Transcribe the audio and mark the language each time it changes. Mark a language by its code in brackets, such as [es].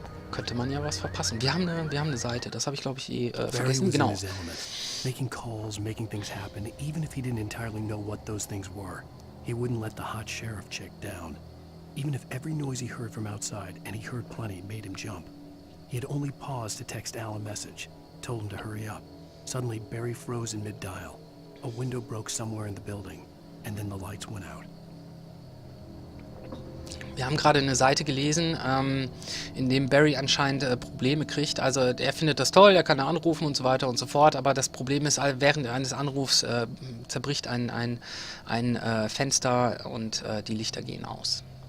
[de] könnte man ja was verpassen. Wir haben eine Seite, das habe ich glaube ich vergessen. Genau. [en] Making calls, making things happen, even if he didn't entirely know what those things were. He wouldn't let the hot sheriff chick down. Even if every noise he heard from outside, and he heard plenty, made him jump. He had only paused to text Al a message, told him to hurry up. Suddenly, Barry froze in mid-dial. A window broke somewhere in the building, and then the lights went out. [de] Wir haben gerade eine Seite gelesen, in dem Barry anscheinend Probleme kriegt. Also er findet das toll, er kann da anrufen und so weiter und so fort, aber das Problem ist, während eines Anrufs zerbricht ein Fenster und die Lichter gehen aus.